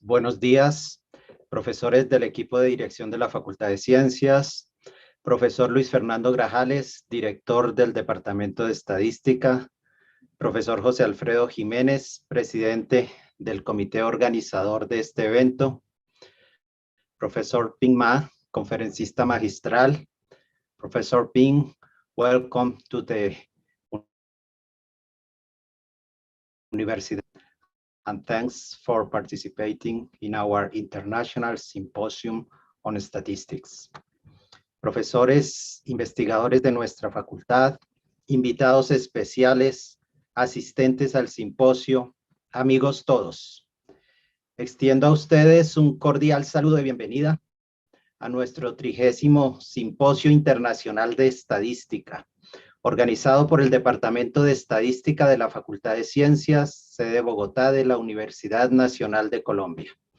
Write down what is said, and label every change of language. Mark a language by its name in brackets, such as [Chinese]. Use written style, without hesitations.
[Spanish] Buenos días, profesores del equipo de dirección de la Facultad de Ciencias, profesor Luis Fernando Grajales, director del Departamento de Estadística, profesor José Alfredo Jiménez, presidente del comité organizador de este evento, profesor Ping Ma, conferencista magistral. [English] Professor Ping, welcome to the University and thanks for participating in our International Symposium on Statistics. [Spanish] Profesores, investigadores de nuestra facultad, invitados especiales, asistentes al simposio, amigos todos. Extiendo a ustedes un cordial saludo de bienvenida a nuestro 30º Simposio Internacional de Estadística, organizado por el Departamento de Estadística de la Facultad de Ciencias, sede Bogotá de la Universidad Nacional de Colombia.